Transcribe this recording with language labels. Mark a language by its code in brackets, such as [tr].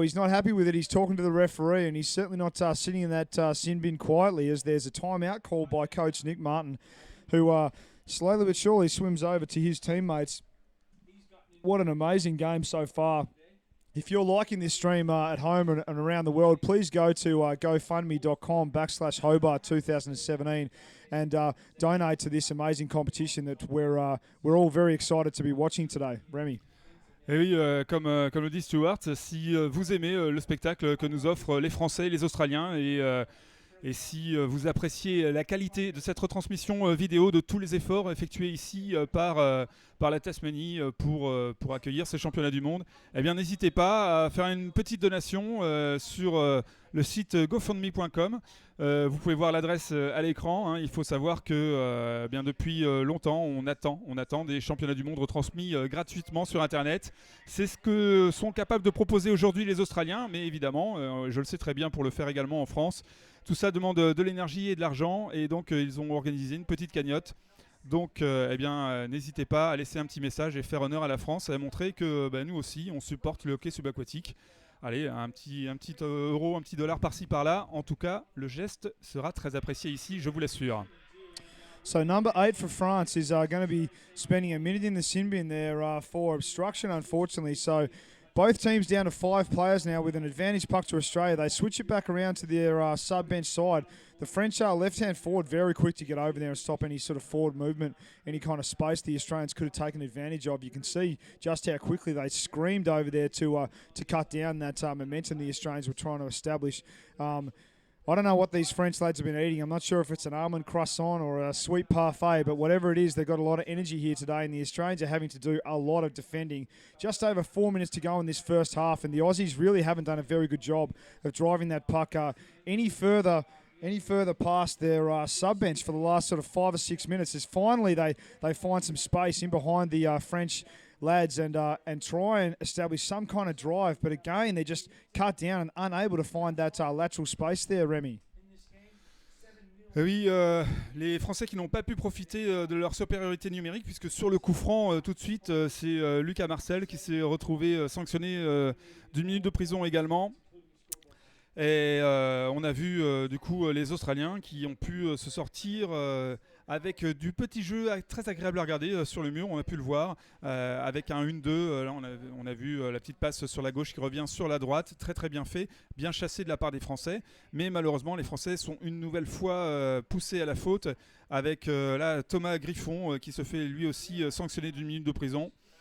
[en] He's not happy with it. He's talking to the referee, and he's certainly not sitting in that sin bin quietly, as there's a timeout called by Coach Nick Martin, who slowly but surely swims over to his teammates. What an amazing game so far If you're liking this stream at home and around the world, please go to gofundme.com/Hobart2017 and donate to this amazing competition that we're all very excited to be watching today. Remy. [fr] Et oui, comme le dit Stuart, si vous aimez le spectacle que nous offrent les Français et les Australiens et si vous appréciez la qualité de cette retransmission vidéo de tous les efforts effectués ici par la Tasmanie pour accueillir ces championnats du monde, eh bien n'hésitez pas à faire une petite donation sur le site gofundme.com. Vous pouvez voir l'adresse à l'écran. Hein. Il faut savoir que bien depuis longtemps, on attend des championnats du monde retransmis gratuitement sur Internet. C'est ce que sont capables de proposer aujourd'hui les Australiens, mais évidemment, je le sais très bien pour le faire également en France. Tout ça demande de l'énergie et de l'argent, et donc ils ont organisé une petite cagnotte. Donc n'hésitez pas à laisser un petit message et faire honneur à la France et à montrer que nous aussi, on supporte le hockey subaquatique. Allez, un petit euro, un petit dollar par-ci par-là. En tout cas, le geste sera très apprécié ici, je vous l'assure. [en] So number 8 for France is going to be spending a minute in the sin bin there for obstruction, unfortunately. So both teams down to 5 players now with an advantage puck to Australia. They switch it back around to their sub-bench side. The French are left-hand forward, very quick to get over there and stop any sort of forward movement, any kind of space the Australians could have taken advantage of. You can see just how quickly they screamed over there to cut down that momentum the Australians were trying to establish. I don't know what these French lads have been eating. I'm not sure if it's an almond croissant or a sweet parfait, but whatever it is, they've got a lot of energy here today, and the Australians are having to do a lot of defending. Just over 4 minutes to go in this first half, and the Aussies really haven't done a very good job of driving that puck any further past their sub-bench for the last sort of 5 or 6 minutes. As finally they find some space in behind the French lads and try and establish some kind of drive. But again, they're just cut down and unable to find that lateral space there, Remy. [fr] Oui, les Français qui n'ont pas pu profiter de leur supériorité numérique, puisque sur le coup franc, tout de suite, c'est Lucas Marcel qui s'est retrouvé sanctionné d'1 minute de prison également. Et on a vu du coup les Australiens qui ont pu se sortir avec du petit jeu très agréable à regarder sur le mur, on a pu le voir, avec un 1-2, là on a vu la petite passe sur la gauche qui revient sur la droite, très très bien fait, bien chassé de la part des Français, mais malheureusement les Français sont une nouvelle fois poussés à la faute, avec là Thomas Griffon qui se fait lui aussi sanctionner d'1 minute de prison.